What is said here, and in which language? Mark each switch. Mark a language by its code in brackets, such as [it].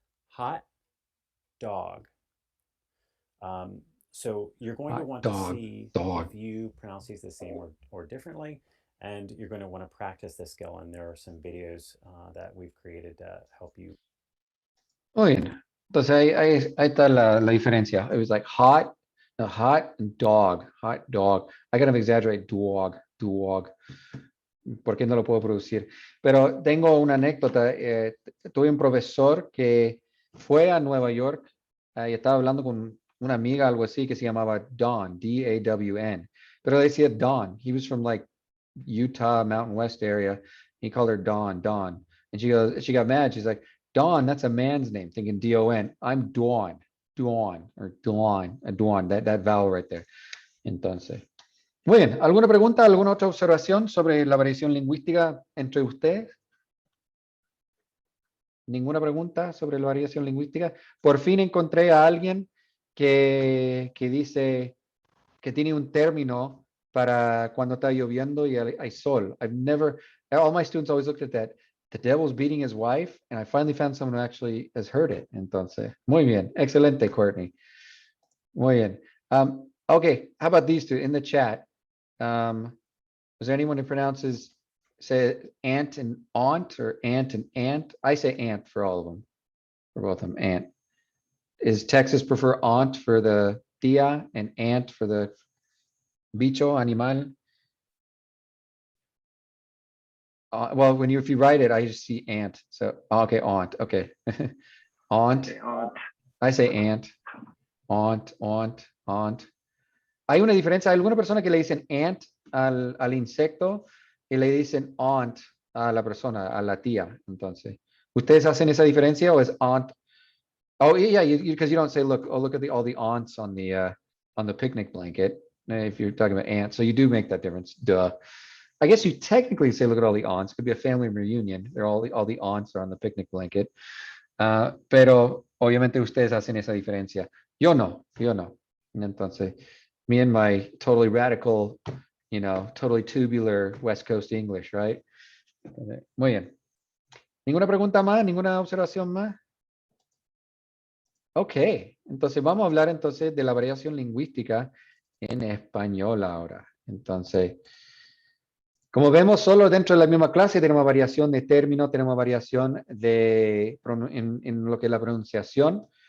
[en] Hot dog. So you're going to Hot want dog, to see dog. if you pronounce these the same or differently, and you're going to want to practice this skill. And there are some videos that we've created to help you. [es] Muy bien. Entonces ahí está la diferencia. [en] It was like hot, no, hot and dog, hot dog. I gotta exaggerate dog, dog. [es] Porque no lo puedo producir. Pero tengo una anécdota. Tuve un profesor que fue a Nueva York y estaba hablando con una amiga, algo así, que se llamaba Dawn, D-A-W-N. Pero decía Dawn. [en] He was from like Utah, Mountain West area. He called her Dawn, Dawn. And she got mad. She's like, Dawn, that's a man's name, thinking D-O-N. I'm Dawn, Dawn, or Dawn, Dawn, that vowel right there. [es] Entonces. Muy bien, ¿alguna pregunta, alguna otra observación sobre la variación lingüística entre ustedes? ¿Ninguna pregunta sobre la variación lingüística? Por fin encontré a alguien que dice que tiene un término para cuando está lloviendo y hay sol. [en] All my students always looked at that. The devil's beating his wife, and I finally found someone who actually has heard it. [es] Entonces, muy bien, excelente, Courtney. Muy bien. [en] Okay, how about these two in the chat? Is there anyone who pronounces, say, aunt and aunt or aunt and aunt? I say aunt for all of them, for both of them, aunt. Is Texas prefer aunt for the tía and aunt for the bicho, animal? Well, if you write it, I just see aunt. So, okay, aunt, okay. Aunt. I say aunt. Aunt, aunt, aunt. [es] Hay una diferencia, hay alguna persona que le dicen ant al insecto y le dicen aunt a la persona, a la tía. Entonces, ¿ustedes hacen esa diferencia o es aunt? [en] Oh, yeah, because you don't say, look at all the aunts on the picnic blanket, if you're talking about ants. So you do make that difference, duh. I guess you technically say, look at all the aunts. Could be a family reunion. They're all the aunts are on the picnic blanket. [es] Pero obviamente ustedes hacen esa diferencia. Yo no. [en] Entonces, me and my totally radical, totally tubular West Coast English, right? [es] Muy bien. ¿Ninguna pregunta más? ¿Ninguna observación más? Ok, entonces vamos a hablar entonces de la variación lingüística en español ahora. Entonces, como vemos, solo dentro de la misma clase tenemos variación de término, tenemos variación en lo que es la pronunciación.